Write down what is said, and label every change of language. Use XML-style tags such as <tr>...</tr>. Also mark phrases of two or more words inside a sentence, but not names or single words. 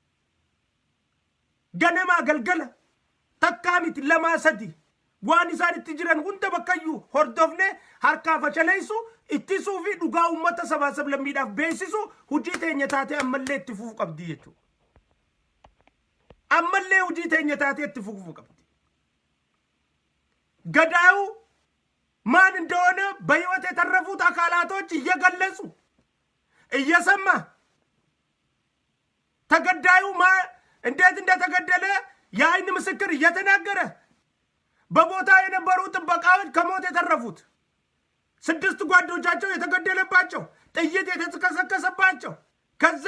<om>ganamaa galgala takkaa miti lamaa sadi waan isaan itti jiran hunda bakkayyuu hordofne harkaa fashaleessu ittisuu fi dhugaa uummata sabaa sablammiidhaaf beeksisu hojii teenya taatee ammallee itti fufuu qabdi jechuudha. Ammallee hojii teenya taatee itti fufuu qabdi.</om> <am>ገዳዩ ማን እንደሆነ በህይወት የተረፉት አካላቶች እየገለጹ እየሰማ ተገዳዩ እንዴት እንደተገደለ የአይን ምስክር እየተናገረ በቦታ የነበሩ ጥበቃዎች ከሞት የተረፉት 6 ጓዶቻቸው የተገደለባቸው ጥይት የተከሰከሰባቸው ከዛ</am>